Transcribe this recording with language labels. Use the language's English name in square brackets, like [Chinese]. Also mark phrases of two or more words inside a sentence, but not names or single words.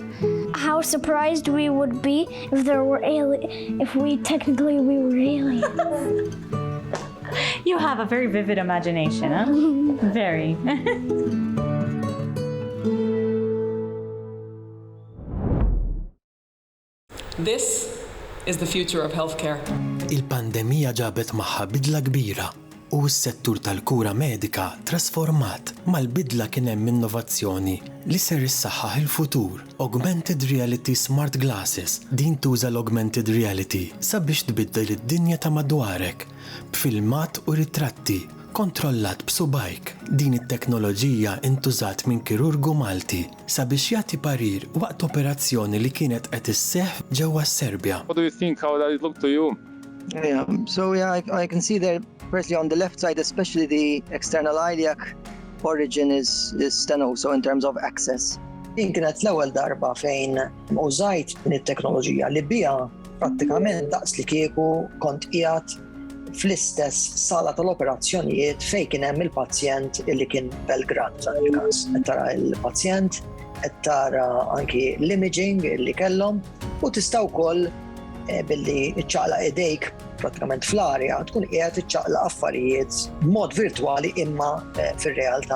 [English] How surprised we would be if there were if we were aliens. You have a very vivid imagination, huh? Very. This is the future of healthcare. [Maltese] Il-pandemija ġabet magħha bidla kbira u s-settur tal-kura medika trasformat mal-bidla kien hemm innovazzjoni li ser issaħħaħ il-futur. [English] Augmented Reality Smart Glasses [Maltese] din tuża l- [English] Augmented Reality [Maltese] sabiex tbiddel id-dinja ta' madwarek b'filmat u ritratti kontrollat b'subajk. Din it-teknoloġija intużat minn kirurgu Malti sabiex jagħti parir waqt operazzjoni li kienet qed isseħħ ġewwa Serbja. [English] What do you think? How does it look to you? I can see there, firstly on the left side, especially the external iliac origin is stenoso in terms of access. [Maltese] Din kienet l-ewwel darba fejn użajt din it-teknoloġija li biha prattikament daqs li kieku kont qiegħed fl-istess sala tal-operazzjonijiet fejn kien hemm il-pazjent illi kien Belgrad f'dan il-każ. Qed tara l-pazjent, qed tara anki l-imaging illi kellhom u tista' wkoll billi iċċaqlaq idejk prattikament fl-arja tkun qiegħed iċċaqlaq affarijiet b'mod virtwali imma fir-realtà.